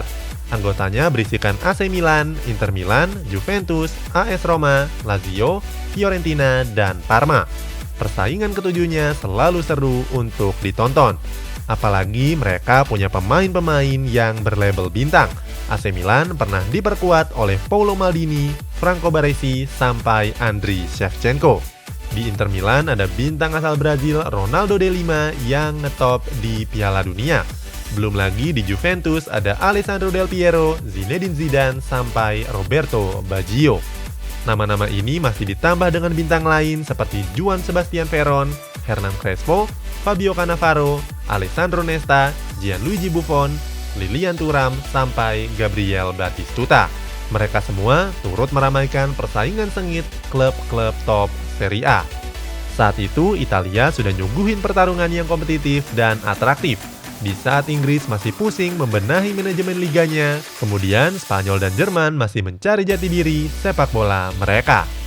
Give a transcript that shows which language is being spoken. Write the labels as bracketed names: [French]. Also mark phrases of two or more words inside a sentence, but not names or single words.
[Indonesian] Anggotanya berisikan AC Milan, Inter Milan, Juventus, AS Roma, Lazio, Fiorentina, dan Parma. Persaingan ketujuhnya selalu seru untuk ditonton. Apalagi mereka punya pemain-pemain yang berlabel bintang. AC Milan pernah diperkuat oleh Paolo Maldini, Franco Baresi, sampai Andriy Shevchenko. Di Inter Milan ada bintang asal Brazil Ronaldo de Lima yang ngetop di Piala Dunia. Belum lagi di Juventus ada Alessandro Del Piero, Zinedine Zidane, sampai Roberto Baggio. Nama-nama ini masih ditambah dengan bintang lain seperti Juan Sebastian Veron, Hernan Crespo, Fabio Cannavaro, Alessandro Nesta, Gianluigi Buffon, Lilian Thuram, sampai Gabriel Batistuta. Mereka semua turut meramaikan persaingan sengit klub-klub top Serie A. Saat itu, Italia sudah nyuguhin pertarungan yang kompetitif dan atraktif. Di saat Inggris masih pusing membenahi manajemen liganya, kemudian Spanyol dan Jerman masih mencari jati diri sepak bola mereka.